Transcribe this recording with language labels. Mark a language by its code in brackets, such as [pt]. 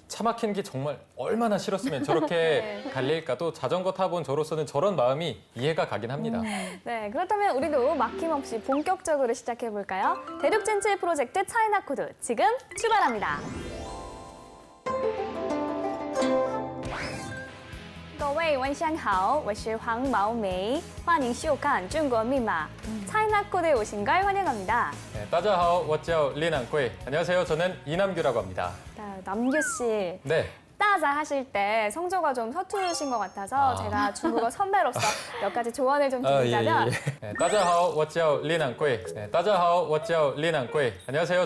[ko] 차 막히는 게 정말 얼마나 싫었으면 저렇게 달릴까? 또 자전거 타본 저로서는 저런 마음이 이해가 가긴 합니다. 네, 그렇다면 우리도 막힘없이 본격적으로 시작해볼까요? 대륙진출 프로젝트 차이나 코드 지금 출발합니다. [zh] 各位晚上好，我是黄毛梅，欢迎收看中国密码 [ko] 차이나 코드에 오신 걸 환영합니다. 네, [zh] 따자하오, 워짜오, 리난꼬이. [ko] 안녕하세요. 저는 이남규라고 합니다. 남규 씨, 네. 따자 하실 때 성조가 좀 서투르신 것 같아서 제가 중국어 선배로서 몇 가지 조언을 좀 드리자면 네, [zh] 따자하오, 워짜오, 리난꼬이. [ko] 네, 따자하오, 워짜오, 리난꼬이. 안녕하세요.